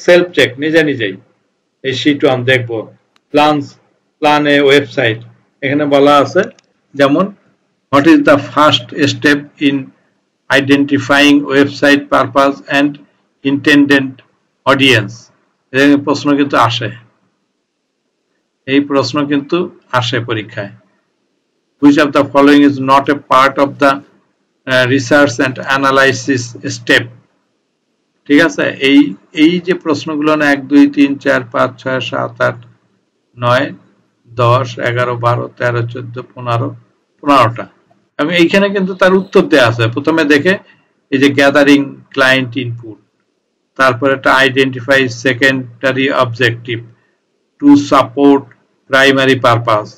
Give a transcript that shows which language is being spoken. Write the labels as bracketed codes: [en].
[en] self check, [bn] নিজেই এই sheet 1 দেখবো। [en] plan a website, [bn] এখানে বলা আছে যেমন [en] What is the first step in identifying website purpose and intended audience. [bn] এই প্রশ্ন কিন্তু আসে, এই প্রশ্ন কিন্তু আসে পরীক্ষায়। [en] which of the following is not a part of the research and analysis step? [bn] ঠিক আছে, এই যে প্রশ্নগুলো না 1 2 3 4 5 6 7 8 9 10 11 12 13 14 15 15টা, এবং এইখানে কিন্তু তার উত্তর দেয়া আছে। প্রথমে দেখে এই যে [en] gathering client input, [bn] তারপরে একটা [en] Identify secondary objective to support primary purpose.